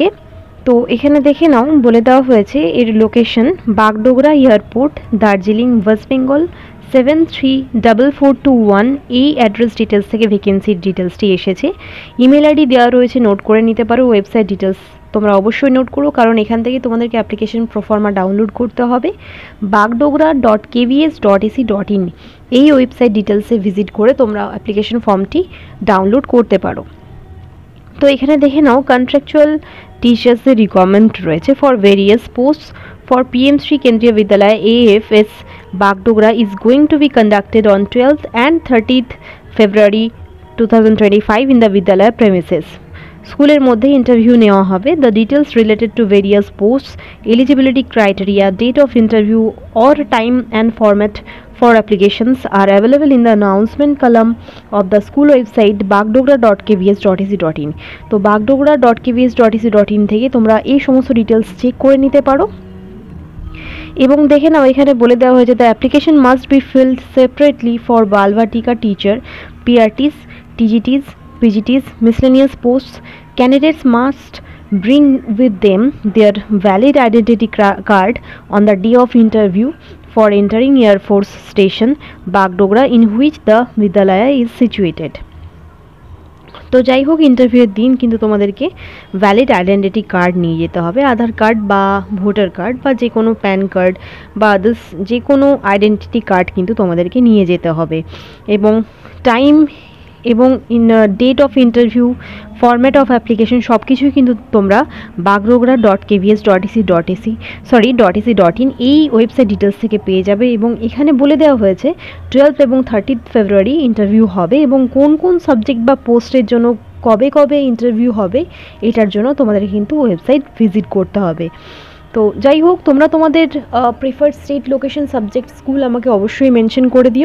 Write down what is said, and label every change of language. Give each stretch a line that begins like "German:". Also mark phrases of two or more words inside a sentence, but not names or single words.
Bangla: তো এখানে দেখে নাও, বলে দেওয়া হয়েছে এর লোকেশন বাগডোগরা এয়ারপোর্ট, দার্জিলিং, ওয়েস্ট বেঙ্গল 734421। এই
English: address details
Bangla: থেকে ভ্যাকেন্সির ডিটেলসটি এসেছে।
English: email ID
Bangla: দেওয়া রয়েছে, নোট করে নিতে পারো।
English: website details
Bangla: তোমরা অবশ্যই নোট করো, কারণ এখান থেকে তোমাদেরকে
English: application proforma download
Bangla: করতে হবে। bagdogra.kvs.ac.in এই
English: website details visit
Bangla: করে তোমরা
English: application form download
Bangla: করতে পারো। তো এখানে দেখে নাও,
English: contractual teachers requirement রয়েছে for various post for PM Shri Kendriya Vidyalaya AFS Bagdogra is going to be conducted on 12th and 30th February 2025 in the Vidyalaya premises.
Bangla: স্কুলের মধ্যে ইন্টারভিউ নেওয়া হবে।
English: The details related to various posts, eligibility criteria, date of interview or time and format for applications are available in the announcement column of the school website bagdogra.kvs.ac.in।
Bangla: তো bagdogra.kvs.ac.in থেকে তোমরা এই সমস্ত
English: details check
Bangla: করে নিতে পারো। এবং দেখে নাও, এখানে বলে দেওয়া হয়েছে
English: The application must be filled separately for Balvatika teacher, PRTs, TGTs, PGTs, miscellaneous posts. Candidates must bring with them their valid identity card on the day of interview for entering Air Force Station, Bagdogra, in which the Vidyalaya is situated।
Bangla: তো যাই হোক, ইন্টারভিউয়ের দিন কিন্তু তোমাদেরকে
English: valid identity card
Bangla: নিয়ে যেতে হবে। আধার কার্ড বা
English: voter card
Bangla: বা যে কোনো
English: PAN card
Bangla: বা আদার্স যে কোনো
English: identity card
Bangla: কিন্তু তোমাদেরকে নিয়ে যেতে হবে। এবং টাইম এবং
English: date of interview, format of application
Bangla: সব কিছুই কিন্তু তোমরা bagdogra.kvs.ac.in এই
English: website details
Bangla: থেকে পেয়ে যাবে। এবং এখানে বলে দেওয়া হয়েছে 12 এবং 30 ফেব্রুয়ারি ইন্টারভিউ হবে, এবং কোন কোন সাবজেক্ট বা পোস্টের জন্য কবে কবে ইন্টারভিউ হবে এটার জন্য তোমাদের কিন্তু
English: website visit
Bangla: করতে হবে। তো যাই হোক, তোমরা তোমাদের
English: preferred state, location, subject, school
Bangla: আমাকে অবশ্যই মেনশন করে দিও।